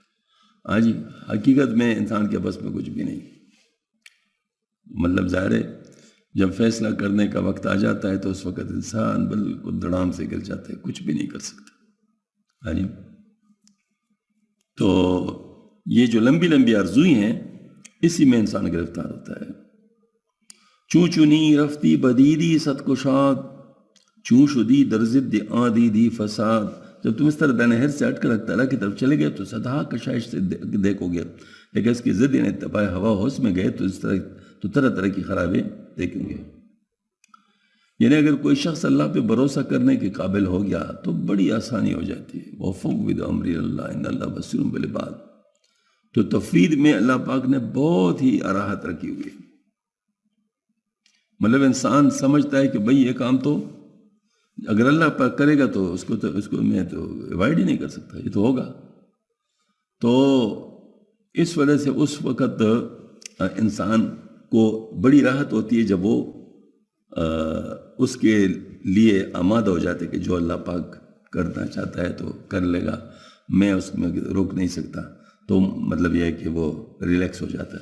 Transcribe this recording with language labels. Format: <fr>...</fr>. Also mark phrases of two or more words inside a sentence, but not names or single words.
<ur>ہاں جی، حقیقت میں انسان کے بس میں کچھ بھی نہیں. مطلب ظاہر ہے جب فیصلہ کرنے کا وقت آ جاتا ہے تو اس وقت انسان بالکل دڑام سے گر جاتا ہے، کچھ بھی نہیں کر سکتا۔ تو یہ جو لمبی لمبی آرزوئیں ہیں اسی میں انسان گرفتار ہوتا ہے۔</ur> <fa>چوں چنی رفتی بدیدی صد کشاد، چوں شدی در ضد آدی دی فساد۔</fa> <ur>جب تم اس طرح دائیں نہر سے ہٹ کر حق تعالیٰ کی طرف چلے گئے تو صدہا کشائش سے دیکھو گے، لیکن اس کی ضد یعنی اتباع ہوا ہوس میں گئے تو طرح طرح کی خرابیں دیکھیں گے۔ یعنی اگر کوئی شخص اللہ پہ بھروسہ کرنے کے قابل ہو گیا تو بڑی آسانی ہو جاتی ہے۔</ur> <ar>وَفَوِّضْ أَمْرِي إِلَى اللَّهِ إِنَّ اللَّهَ بَصِيرٌ بِالْعِبَادِ۔</ar> <ur>تو تفویض میں اللہ پاک نے بہت ہی راحت رکھی ہوئی ہے۔ مطلب انسان سمجھتا ہے کہ بھئی یہ کام تو اگر اللہ پاک کرے گا تو اس کو میں تو ایوائڈ ہی نہیں کر سکتا، یہ تو ہوگا۔ تو اس وجہ سے اس وقت انسان کو بڑی راحت ہوتی ہے جب وہ اس کے لیے آمادہ ہو جاتے کہ جو اللہ پاک کرنا چاہتا ہے تو کر لے گا، میں اس میں روک نہیں سکتا، تو مطلب یہ ہے کہ وہ ریلیکس ہو جاتا ہے۔</ur>